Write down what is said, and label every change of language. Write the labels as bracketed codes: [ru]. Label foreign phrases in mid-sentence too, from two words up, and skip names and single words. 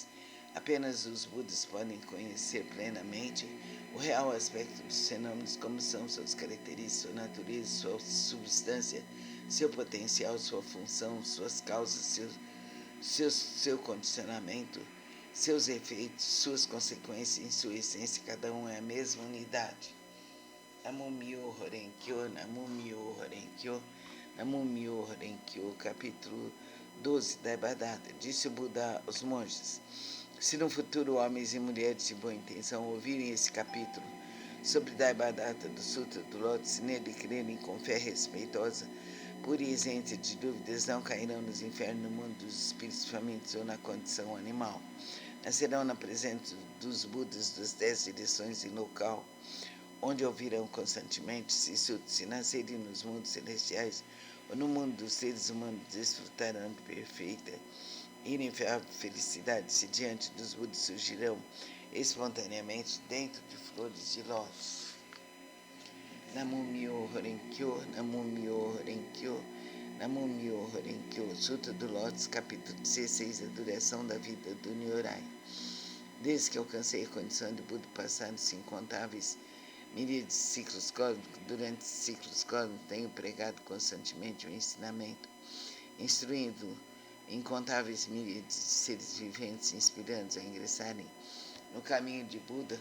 [pt] Apenas os Budas podem conhecer plenamente o real aspecto dos fenômenos, como são suas características, sua natureza, sua substância, seu potencial, sua função, suas causas, seu condicionamento, seus efeitos, suas consequências. Em sua essência, cada um é a mesma unidade. [ja] 南無妙法蓮華経、南無妙法蓮華経、南無妙法蓮華経, [pt] capítulo 12 da Devadatta. Disse o Buda aos monges: se no futuro homens e mulheres de boa intenção ouvirem esse capítulo sobre Devadatta do Sutra do Lótus, nele crerem com fé respeitosa, pura e isenta de dúvidas, não cairão nos infernos, no mundo dos espíritos famintos ou na condição animal. Nascerão na presença dos Budas das 10 direções e local onde ouvirão constantemente. Se nascerem nos mundos celestiais ou no mundo dos seres humanos, desfrutarão de perfeita e inefável felicidade. Se diante dos Budas surgirão espontaneamente dentro de flores de lótus. [ja] 南無妙法蓮華経、南無妙法蓮華経、南無妙法蓮華経. [pt] Sutra do Lótus, capítulo 16, a duração da vida do Nyorai. Desde que alcancei a condição de Buda, passaram-se incontáveis miríades de ciclos cósmicos. Durante esses ciclos cósmicos tenho pregado constantemente o ensinamento, instruindo incontáveis miríades de seres viventes, inspirando-os a ingressarem no caminho de Buda.